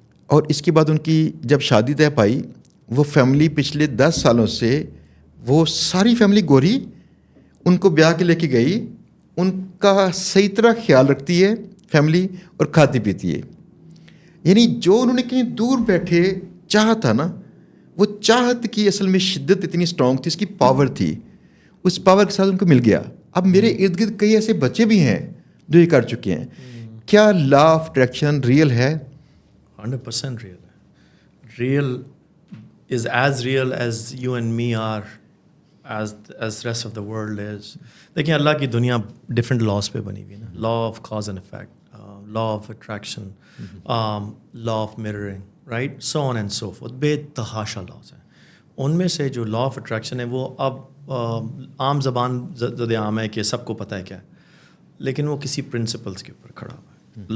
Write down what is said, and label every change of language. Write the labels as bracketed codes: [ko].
[ur] اور اس کے بعد ان کی جب شادی طے پائی, وہ فیملی پچھلے 10 سالوں سے وہ ساری فیملی گوری ان کو بیاہ کے لے کے گئی, ان کا صحیح طرح خیال رکھتی ہے فیملی, اور کھاتی پیتی ہے. یعنی جو انہوں نے کہیں دور بیٹھے چاہا تھا نا, وہ چاہت کی اصل میں شدت اتنی اسٹرانگ تھی, اس کی پاور تھی, اس پاور کے ساتھ ان کو مل گیا. اب میرے ارد گرد کئی ایسے بچے بھی ہیں جو یہ کر چکے ہیں. کیا لا آف اٹریکشن ریئل ہے؟ [en] 100% real ہے. Real is as real as you and me are, as rest of the world is. [ur] دیکھیں اللہ کی دنیا ڈفرینٹ لاس پہ بنی ہوئی ہے نا. Law of cause and effect, law of attraction, law of mirroring, right, [en] So on and so forth. [ur] بے تحاشا لاس ہیں. ان میں سے جو لا آف اٹریکشن ہے وہ اب عام زبان زد عام ہے کہ سب کو پتہ ہے کیا ہے, لیکن وہ کسی پرنسپلس کے اوپر کھڑا ہوا ہے.